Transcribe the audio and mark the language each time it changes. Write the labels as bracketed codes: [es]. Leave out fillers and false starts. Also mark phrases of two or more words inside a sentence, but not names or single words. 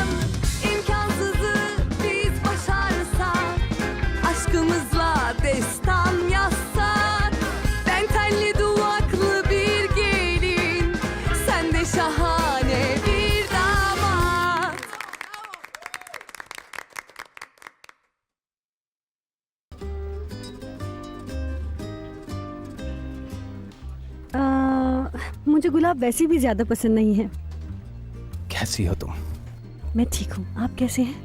[tr] İmkansızı biz başarsak, aşkımızla destan yazsak. Ben telli duvaklı bir gelin, sen de şahane bir damat. [hi] मुझे गुलाब वैसे भी ज्यादा पसंद नहीं है। कैसी हो तुम? मैं ठीक हूँ, आप कैसे हैं?